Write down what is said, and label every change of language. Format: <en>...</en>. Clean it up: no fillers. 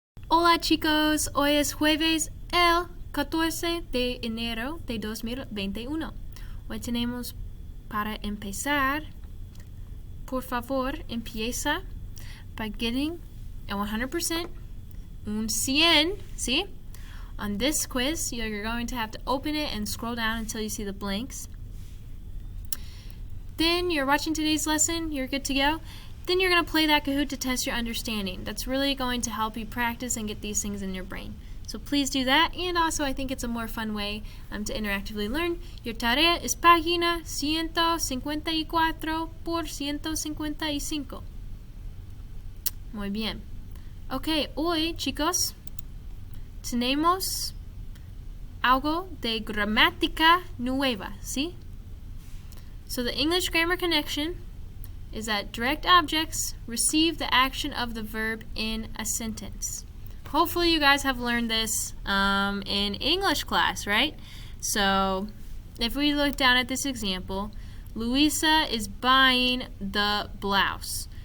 <es>Hola chicos, hoy es jueves el 14 de enero de 2021. Hoy tenemos para empezar, por favor, empieza</es> <en>by getting a 100%,</en> <es>un 100, ¿sí?</es> <en>On this quiz, you're going to have to open it and scroll down until you see the blanks. Then you're watching today's lesson, you're good to go. Then you're going to play that Kahoot to test your understanding. That's really going to help you practice and get these things in your brain. So please do that, and also I think it's a more fun way to interactively learn.</en> <es>Your tarea es página 154 por 155. Muy bien. Ok, hoy, chicos, tenemos algo de gramática nueva, ¿sí?</es> <en>So the English grammar connection is that direct objects receive the action of the verb in a sentence. Hopefully you guys have learned this in English class, right? So if we look down at this example, Luisa is buying the blouse.</en>